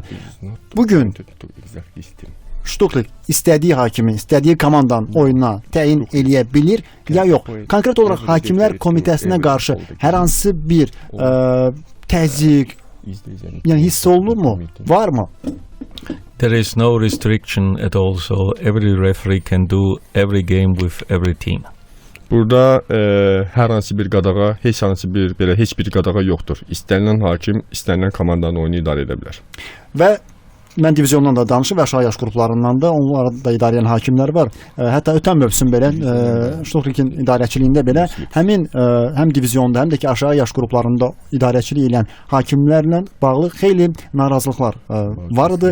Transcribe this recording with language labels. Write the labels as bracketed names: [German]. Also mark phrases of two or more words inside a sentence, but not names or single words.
[Azerbaijani] Bugün Stuchlik istədiyi hakimi, istədiyi komandanın oyununa təyin eləyə bilir ya yox? Konkret olaraq hakimlər komitəsinə qarşı hər hansı bir təzyiq, yəni hiss olunurmu? Varmı? [English] There is no restriction at all, so every referee can do every game with every team. [Azerbaijani] Burada hər hansı bir qadağa, heç bir qadağa yoxdur. İstənilən hakim, istənilən komandanın oyunu idarə edə bilər. Və mən diviziondan da danışım və aşağı yaş qruplarından da, onları da idarə edən hakimlər var. Hətta ötən mövsüm belə Stuchlikin idarəçiliyində belə həm divizionda, həm də ki aşağı yaş qruplarında idarəçilik edən hakimlərlə bağlı xeyli narazılıqlar var idi.